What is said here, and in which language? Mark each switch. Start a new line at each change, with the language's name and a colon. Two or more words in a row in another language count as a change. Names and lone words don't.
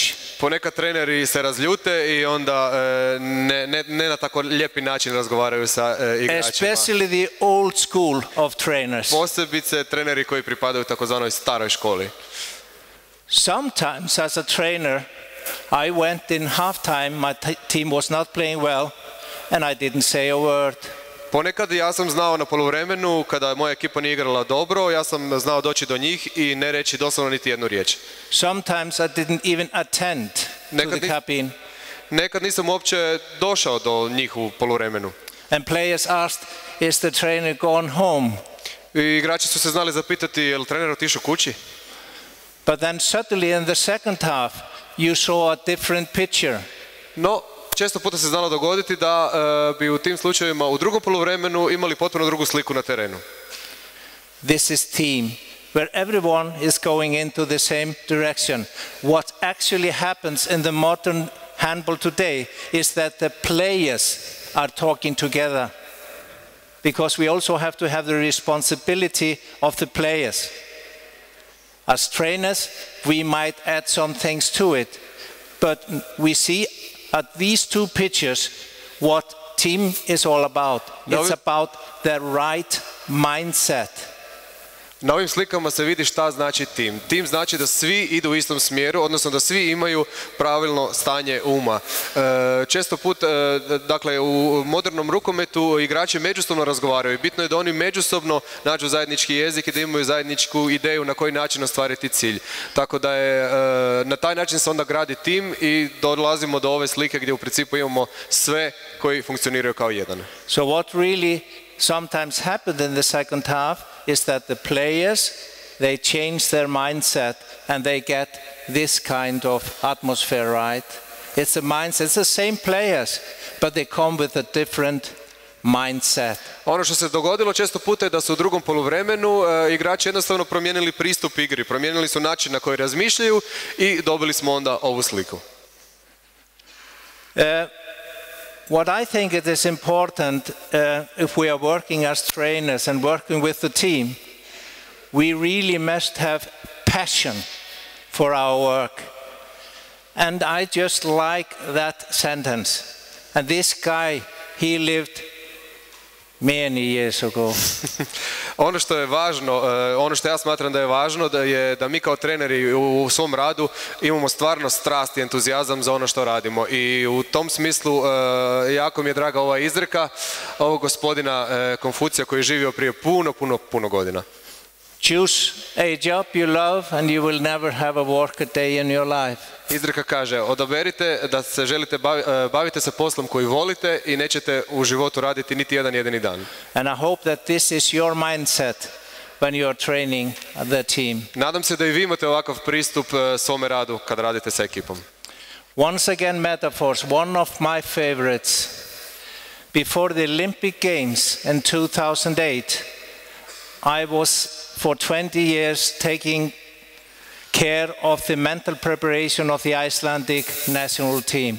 Croatian: Ponekad treneri se razljute i onda ne na tako lijepi način razgovaraju sa igračima.
English: Especially the old school of trainers.
Croatian: Posebice treneri koji pripadaju takozvanoj staroj školi.
English: Sometimes as a trainer, I went in halftime, my team was not playing well and I didn't say a word.
Croatian: Ponekad ja sam znao na poluvremenu, kada moja ekipa nije igrala dobro, ja sam znao doći do njih i ne reći doslovno niti jednu riječ.
English: Sometimes I didn't even attend to the cabin.
Croatian: Nekad nisam uopće došao do njih u poluvremenu.
English: And players asked, is the trainer gone home?
Croatian: I igrači su se znali zapitati, je li trener otišao kući?
English: But then suddenly in the second half, you saw a different picture.
Croatian: No, često puta se znalo dogoditi da bi u tim slučajevima u drugom poluvremenu imali potpuno drugu sliku na terenu.
English: This is team, where everyone is going into the same direction. What actually happens in the modern handball today is that the players are talking together. because we also have to have the responsibility of the players. As trainers, we might add some things to it, but we see at these two pictures what team is all about. It's about the right mindset.
Croatian: Na ovim slikama se vidi šta znači tim. Tim znači da svi idu u istom smjeru, odnosno da svi imaju pravilno stanje uma. Često put, dakle, u modernom rukometu igrači međusobno razgovaraju. Bitno je da oni međusobno nađu zajednički jezik i da imaju zajedničku ideju na koji način ostvariti cilj. Tako da je, na taj način se onda gradi tim i dolazimo do ove slike gdje u principu imamo sve koji funkcioniraju kao jedan.
English: So what really sometimes happened in the second half is that the players, they change their mindset and they get this kind of atmosphere, right? It's a mindset, it's the same players, but they come with a different mindset.
Croatian: Ono što se dogodilo često puta je da su u drugom poluvremenu igrači jednostavno promijenili pristup igri, promijenili su način na koji razmišljaju i dobili smo onda ovu sliku.
English: What I think it is important if we are working as trainers and working with the team, we really must have passion for our work. And I just like that sentence. And this guy, he lived many years ago.
Croatian: Ono što je važno, ono što ja smatram da je važno, da mi kao treneri u svom radu imamo stvarno strast i entuzijazam za ono što radimo. I u tom smislu jako mi je draga ova izreka ovog gospodina Konfucija koji je živio prije puno godina.
English: Choose a job you love and you will never have a work a day in your life.
Croatian: Izreka kaže, odaberite da se želite bavite se poslom koji volite i nećete u životu raditi niti jedan jedini dan.
English: And I hope that this is your mindset when you are training the team.
Croatian: Nadam se da i vi imate ovakav pristup svome radu kad radite sa ekipom.
English: Once again metaphors, one of my favorites. Before the Olympic Games in 2008, I was for 20 years taking care of the mental preparation of the Icelandic national team.